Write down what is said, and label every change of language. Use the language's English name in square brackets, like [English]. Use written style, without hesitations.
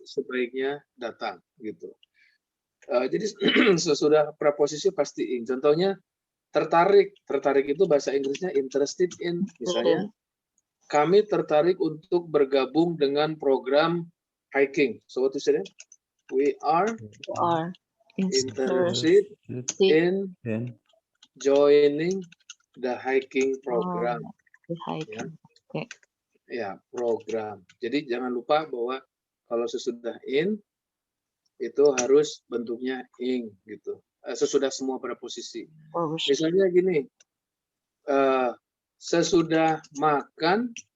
[Indonesian] sebaiknya datang gitu. Jadi sesudah preposisi pasti ing. Contohnya tertarik. Tertarik itu bahasa Inggrisnya interested in. Misalnya kami tertarik untuk bergabung dengan program hiking. [English] So what to say? We are interested in joining the hiking program. The hiking. [Indonesian] Ya, program. Jadi jangan lupa bahwa kalau sesudah in itu harus bentuknya ing gitu. Sesudah semua preposisi. Misalnya gini, sesudah makan